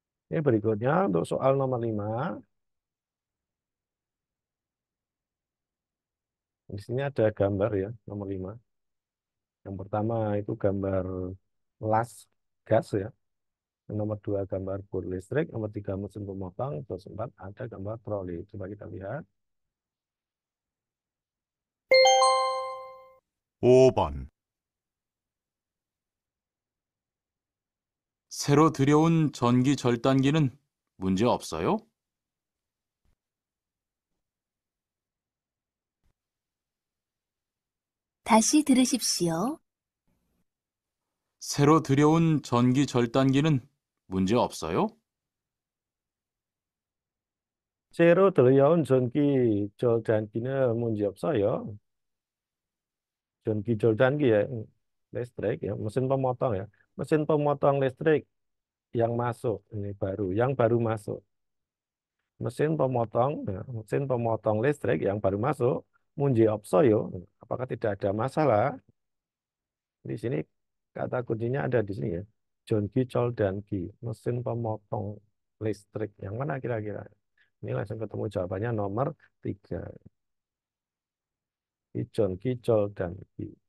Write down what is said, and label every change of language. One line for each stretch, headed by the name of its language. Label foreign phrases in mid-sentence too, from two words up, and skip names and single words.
Indonesian: Ini berikutnya untuk soal nomor 5. Di sini ada gambar ya, nomor 5. Yang pertama itu gambar las gas ya. Yang nomor 2 gambar bor listrik. Nomor 3 mesin pemotong. Terus 4 ada gambar troli. Coba kita lihat.
Korean: 5번. 새로 들여온 전기 절단기는 문제 없어요? 다시 들으십시오. 새로 들여온 전기 절단기는 문제 없어요? 새로 들여온 전기 절단기는 문제 없어요. 전기 절단기
Indonesian: ya, listrik ya, mesin pemotong ya. Mesin pemotong listrik yang masuk, ini baru, yang baru masuk. Mesin pemotong listrik yang baru masuk,
Korean: 문제 없어요.
Indonesian: Apakah tidak ada masalah? Di sini kata kuncinya ada di sini ya.
Korean: 전기 절단기,
Indonesian: mesin pemotong listrik. Yang mana kira-kira? Ini langsung ketemu jawabannya nomor 3.
Korean: 전기 절단기.